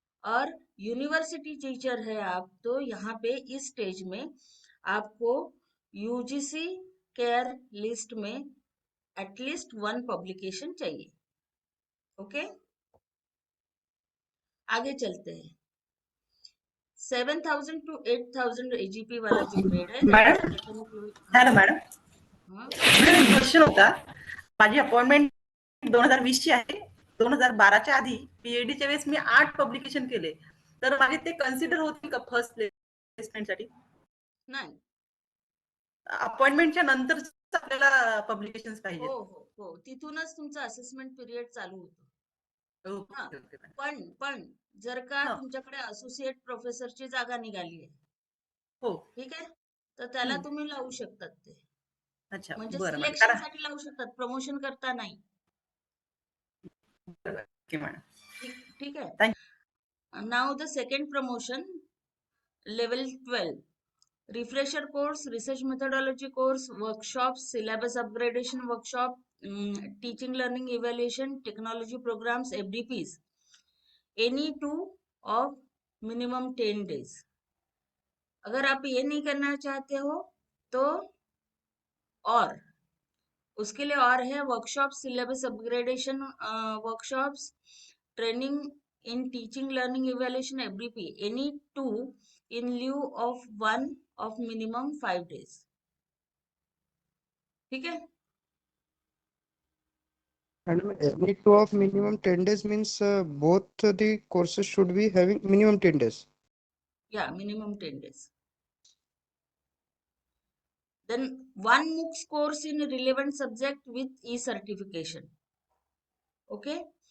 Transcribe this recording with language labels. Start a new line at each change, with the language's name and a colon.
Hindi: और university teacher है आप, तो यहाँ पे इस स्टेज में आपको UGC केयर लिस्ट में एटलीस्ट 1 पब्लिकेशन चाहिए, ओके. आगे चलते हैं. 7,000 to 8,000 AGP वाला जो ग्रेड है,
Marathi: मॅडम, हॅलो मॅडम, क्वेश्चन होता. माझी अपॉइंटमेंट 2020 ची आहे. 2012च्या आधी PhDच्या वेळेस मी 8 पब्लिकेशन केले, तर माझे ते कन्सिडर होतील का फर्स्ट प्लेसमेंटसाठी? नाही. अपॉइंटमेंटच्या नंतर आपल्याला पब्लिकेशन्स पाहिजे. हो हो हो, तिथूनच तुमचा असेसमेंट पिरियड चालू होतो. हा ओके ओके मॅडम. पण जर का हा तुमच्याकडे असोसिएट प्रोफेसरची जागा निघाली आहे, हो ठीक आहे, तर त्याला हम्म. तुम्ही लावू शकतात ते,
Hindi: अच्छा
Marathi: म्हणजे बरं मॅडम. सिलेक्शन साठी लावू शकतात, प्रमोशन करता नाही. Okay madam. ठीक ठीक आहे.
English: Thank you. Now the second promotion, level 12, refresher course, research methodology course, workshops, syllabus upgradation workshop, teaching learning evaluation, technology programs, FDPs, any two of minimum 10 days.
Hindi: अगर आप ये नहीं करना चाहते हो तो और उसके लिए और है workshop, syllabus upgradation workshops, training in teaching learning evaluation, FDP,
English: any two in lieu of one of minimum 5 days.
Hindi: ठीक है.
English: And any two of minimum 10 days means both the courses should be having minimum 10 days. Yeah, minimum 10 days. Then one MOOCs course in relevant subject with e-certification. Okay.